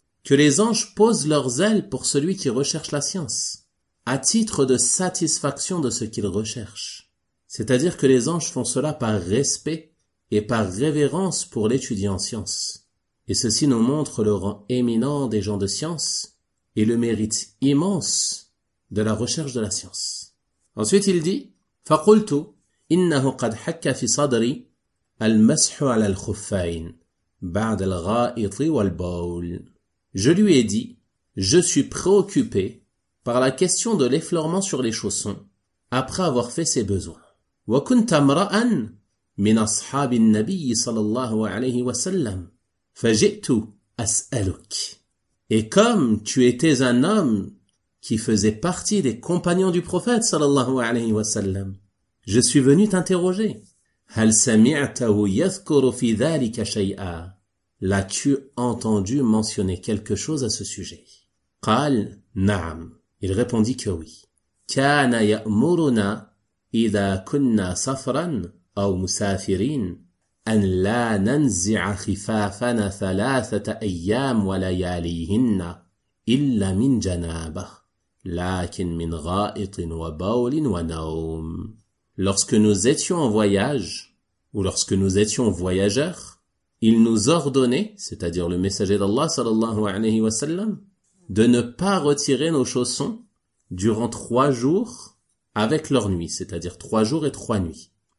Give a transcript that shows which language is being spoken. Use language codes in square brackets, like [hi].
[fr] Que les anges posent leurs ailes pour celui qui recherche la science, à titre de satisfaction de ce qu'il recherche. C'est-à-dire que les anges font cela par respect et par révérence pour l'étudiant en science. Et ceci nous montre le rang éminent des gens de science et le mérite immense de la recherche de la science. Ensuite il dit, [ar] فَقُلْتُ إِنَّهُ قَدْ حَكَّ فِي صَدْرِي الْمَسْحُ عَلَى الْخُفَّيْنِ بَعْدَ الْغَائِطِ وَالْبَوْلِ. [fr] Je lui ai dit, je suis préoccupé par la question de l'effleurement sur les chaussons après avoir fait ses besoins. [ar] وَكُنْتَ مْرَأً مِنْ أَصْحَابِ النَّبِيِّ صَلَى اللَّهُ عَلَيْهِ وَسَلَّمُ فَجِئْتُ أَسْأَلُكِ. [fr] Et comme tu étais un homme qui faisait partie des compagnons du prophète sallallahu alayhi wa sallam, je suis venu t'interroger. [ar] هل سمعته يذكر في ذلك شيئا؟ [fr] L'as-tu entendu mentionner quelque chose à ce sujet? [ar] قال نعم. [fr] Il répondit que oui. [ar] كان يأمرنا إذا كنا سفرا أو مسافرين أن لا ننزع خفافنا ثلاثة أيام ولياليهن إلا من جنابه. لكن من غائط وبول ونوم. [fr] Lorsque nous étions en voyage, ou lorsque nous étions voyageurs, il nous ordonnait, c'est-à-dire le messager d'Allah sallallahu alayhi wa sallam, de ne pas retirer nos chaussons durant 3 jours avec leur nuit, c'est-à-dire 3 jours et 3 nuits.